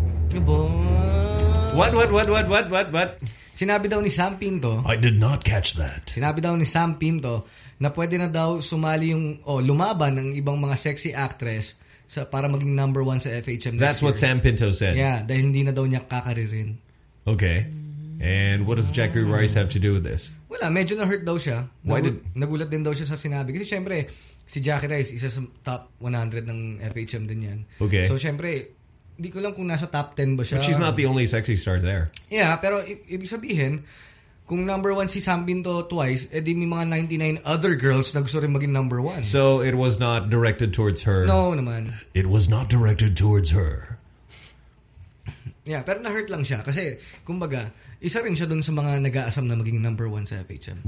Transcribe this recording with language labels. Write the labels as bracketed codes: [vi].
[tl] Diba? [en] What? [tl] Sinabi daw ni Sam Pinto. [en] I did not catch that. [tl] Sinabi daw ni Sam Pinto na pwede na daw sumali yung lumaban ng ibang mga sexy actress sa para maging number one sa FHM next [en] That's what year. Sam Pinto said. [tl] Yeah, dahil hindi na daw niya kakaririn. [en] Okay. And what does Jackie Rice have to do with this? [tl] Wala, medyo na-hurt daw siya. Nagulat din daw siya sa sinabi. Kasi syempre, si Jackie Rice, isa sa top 100 ng FHM din yan. [en] Okay. [tl] So syempre, hindi ko lang kung nasa top 10 ba siya. [en] But she's not the only sexy star there. [tl] Yeah, pero ibig sabihin, kung number one si Sam Pinto twice, eh di may mga 99 other girls na gusto rin maging number one. [en] So it was not directed towards her? [tl] No naman. [en] It was not directed towards her. [tl] Yeah, pero na-hurt lang siya. Kasi, kumbaga, isa rin siya dun sa mga nag-aasam na maging number one sa FHM.